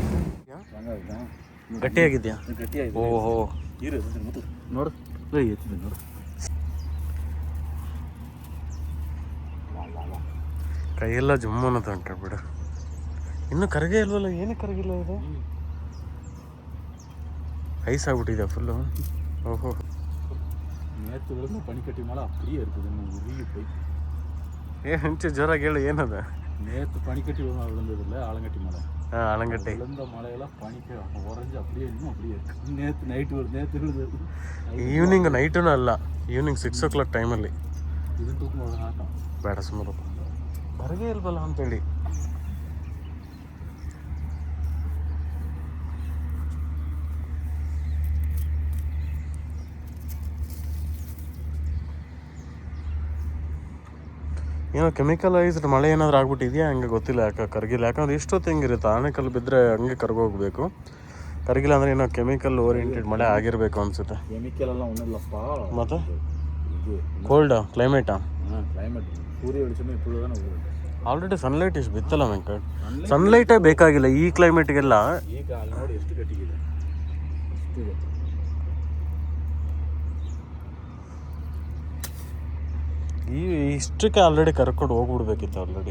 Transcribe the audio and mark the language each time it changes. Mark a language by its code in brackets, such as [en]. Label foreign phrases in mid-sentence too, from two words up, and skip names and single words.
[kn] ಗಟ್ಟಿಯಾಗಿದ್ಯಾ? ಓಹೋ, ನೋಡು ನೋಡು. ಕೈಯೆಲ್ಲ ಜುಮ್ಮು ಅನ್ನೋದು ಉಂಟು ಬಿಡು. ಇನ್ನೂ ಕರಗೇ ಇಲ್ವಲ್ಲ. ಏನಕ್ಕೆ ಕರಗಿಲ್ಲ ಇದು? ಐಸ್ ಆಗ್ಬಿಟ್ಟಿದೆ ಫುಲ್ಲು. ಓಹೋ, [ta] பனிக்கட்டி மலை அப்படியே இருக்குது. உருகி போய் [kn] ಹೆಂಚು ಜೋರಾಗ ಕೇಳು. ಏನದ? [ta] நேற்று பனிக்கட்டி விழுந்தது இல்லை, ஆலங்கட்டி மலை. ஆலங்கட்டி விழுந்த மலையெல்லாம் பனிக்கு உறைஞ்சி அப்படியே இன்னும் அப்படியே இருக்கு. நேற்று விழுந்தது. [kn] ಈವ್ನಿಂಗ್ ನೈಟೂ ಅಲ್ಲ, ಈವ್ನಿಂಗ್ 6 o'clock ಟೈಮಲ್ಲಿ. ಇದು ತೂಕ ಹಾಕ ಬೇಡ ಸುಮ್ಮನೆ ಹೊರಗೆ ಇಲ್ವಲ್ಲ ಅಂತೇಳಿ. ಏನೋ ಕೆಮಿಕಲೈಸ್ಡ್ ಮಳೆ ಏನಾದರೂ ಆಗ್ಬಿಟ್ಟಿದೆಯಾ ಹಂಗೆ ಗೊತ್ತಿಲ್ಲ. ಯಾಕೆ ಕರಗಿಲ್ಲ. ಯಾಕಂದ್ರೆ ಇಷ್ಟೊತ್ತು ಹೆಂಗಿರುತ್ತೆ, ಆನೆಕಲ್ಲು ಬಿದ್ದರೆ ಹಂಗೆ ಕರ್ಗೋಗ್ಬೇಕು. ಕರಗಿಲ್ಲ ಅಂದರೆ ಏನೋ [en] chemical oriented [kn] ಮಳೆ ಆಗಿರಬೇಕು ಅನಿಸುತ್ತೆ. ಕೆಮಿಕಲ್ ಎಲ್ಲ ಒಂದಿಲ್ಲಪ್ಪ. ಮತ್ತು ಇದು ಕೋಲ್ಡಾ ಕ್ಲೈಮೇಟಾ? ಹಾಂ ಕ್ಲೈಮೇಟ್ ಸೂರ್ಯ [ta] வெளிச்சமே இப்பொழுதுதானே வருது. [en] already sunlight [kn] ಇಷ್ಟು ಬಿತ್ತಲ್ಲ ವೆಂಕಟ್. ಸನ್ಲೈಟೇ ಬೇಕಾಗಿಲ್ಲ ಈ ಕ್ಲೈಮೇಟ್ಗೆಲ್ಲ. ಈಗ ಅಲ್ಲಿ ನೋಡಿ ಎಷ್ಟು ಗಟ್ಟಿಗಿದೆ, ಎಷ್ಟಿದೆ. ಇಷ್ಟಕ್ಕೆ ಆಲ್ರೆಡಿ ಕರ್ಕೊಂಡು ಹೋಗ್ಬಿಡ್ಬೇಕಿತ್ತು ಆಲ್ರೆಡಿ.